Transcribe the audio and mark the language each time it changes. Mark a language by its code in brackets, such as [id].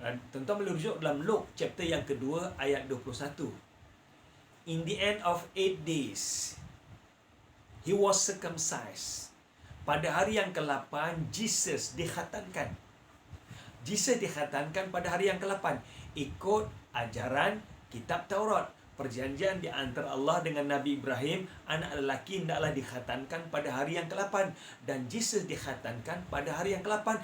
[ms] Tuan-tuan boleh rujuk dalam Luke chapter yang kedua ayat 21. [en] In the end of 8 days he was circumcised. [ms] Pada hari yang ke-8 Jesus dikhatankan. Jesus dikhatankan pada hari yang ke-8 ikut ajaran kitab Taurat. Perjanjian di antara Allah dengan Nabi Ibrahim, anak lelaki hendaklah dikhatankan pada hari yang ke-8, dan Jesus dikhatankan pada hari yang ke-8.